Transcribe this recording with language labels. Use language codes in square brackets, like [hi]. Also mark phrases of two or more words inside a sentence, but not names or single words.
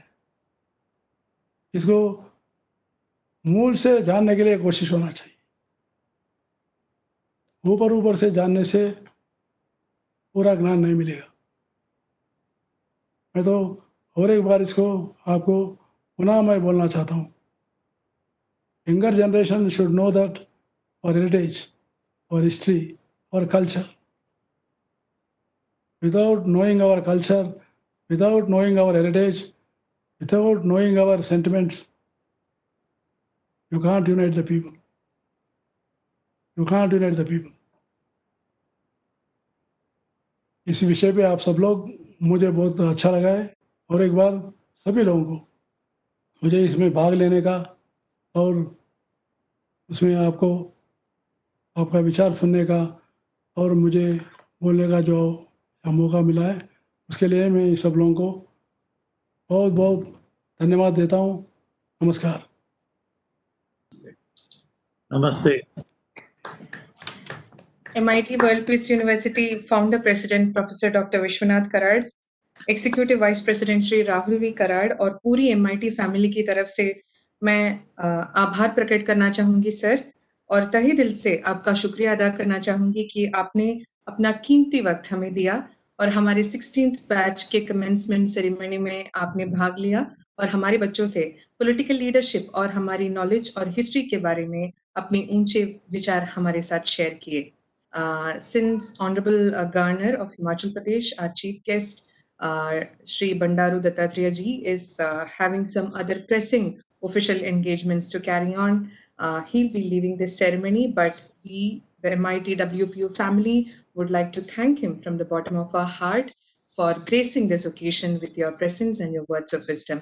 [hi] इसको मूल से जानने के लिए कोशिश होना चाहिए। ऊपर ऊपर से जानने से पूरा ज्ञान नहीं मिलेगा। मैं तो और एक बार इसको आपको पुनः मैं बोलना चाहता हूँ, [en] younger generation should know that our heritage, our history, our culture. Without knowing our culture, without knowing our heritage, without knowing our sentiments, you can't unite the people. You can't unite the people. [hi] इस विषय पे आप सब लोग, मुझे बहुत अच्छा लगा है। और एक बार सभी लोगों को मुझे इसमें भाग लेने का और उसमें आपका विचार सुनने का और मुझे बोलने का जो मौका मिला है, उसके लिए मैं सब लोगों को बहुत बहुत धन्यवाद देता हूँ। नमस्कार। Namaste. [en] MIT-WPU University Founder President Professor Dr. Vishwanath Karad, Executive Vice President [hi] श्री राहुल वी कराड़ और पूरी MIT फैमिली की तरफ से मैं आभार प्रकट करना चाहूँगी सर, और तहे दिल से आपका शुक्रिया अदा करना चाहूँगी कि आपने अपना कीमती वक्त हमें दिया और हमारे 16th बैच के [en] commencement ceremony [hi] में आपने भाग लिया और हमारे बच्चों से [en] political leadership [hi] और हमारी नॉलेज और हिस्ट्री के बारे में अपने ऊंचे विचार हमारे साथ शेयर किए। [en] Since Honorable Governor of Himachal Pradesh, our chief guest, Shri Bandaru Dattatreya ji, is having some other pressing official engagements to carry on. He'll be leaving this ceremony, but we, the MIT-WPU family, would like to thank him from the bottom of our heart for gracing this occasion with your presence and your words of wisdom.